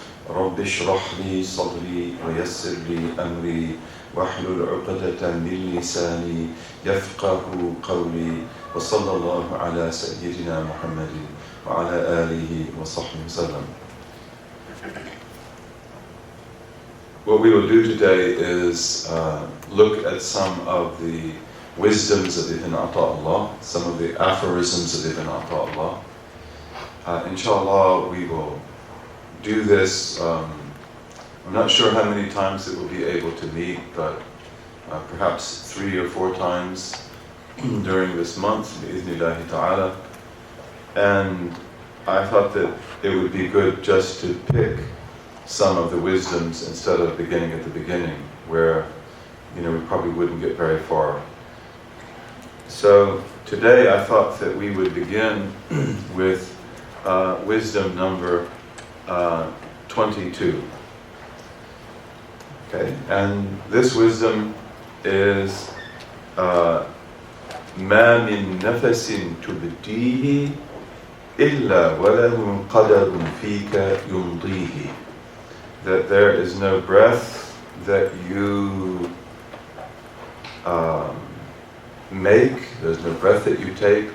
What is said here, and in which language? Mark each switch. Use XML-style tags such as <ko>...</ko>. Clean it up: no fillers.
<ar>رب اشرح لي صدري ويسر لي أمري واحلل عقدة من لساني يفقه قولي. وصلى الله على سيدنا محمد وعلى آله وصحبه وسلم.</ar> <en>What we will do today is look at some of the wisdoms of Ibn Abd-Allah, some of the aphorisms of Ibn Abd-Allah. Inshallah, we will do this. I'm not sure how many times it will be able to meet, but perhaps 3 or 4 times during this month, bi'idhnillahi ta'ala. And I thought that it would be good just to pick some of the wisdoms instead of beginning at the beginning, where we probably wouldn't get very far. So today I thought that we would begin with wisdom number 22. Okay, and this wisdom is</en> <ar>ما من نفس تبديه إلا وله قدر فيك يمضيه.</ar> <en>That there is no breath that you make, there's no breath that you take.</en>